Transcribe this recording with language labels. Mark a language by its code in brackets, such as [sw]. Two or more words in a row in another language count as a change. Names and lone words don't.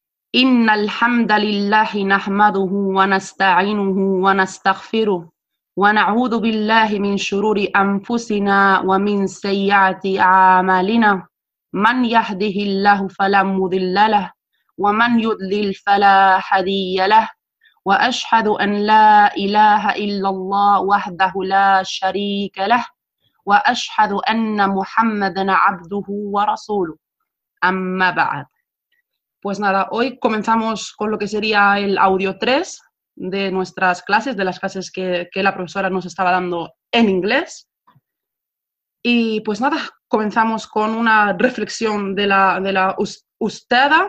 [ar] إن الحمد لله نحمده ونستعينه ونستغفره ونعوذ بالله من شرور أنفسنا ومن سيئات أعمالنا من يهده الله فلا مضل له ومن يضلل فلا هادي له وأشهد أن لا إله إلا الله وحده لا شريك له وأشهد أن محمدا عبده ورسوله أما بعد. [es] Pues nada, hoy comenzamos con lo que sería el audio 3 de nuestras clases, de las clases que la profesora nos estaba dando en inglés. Y pues nada, comenzamos con una reflexión de la ustada.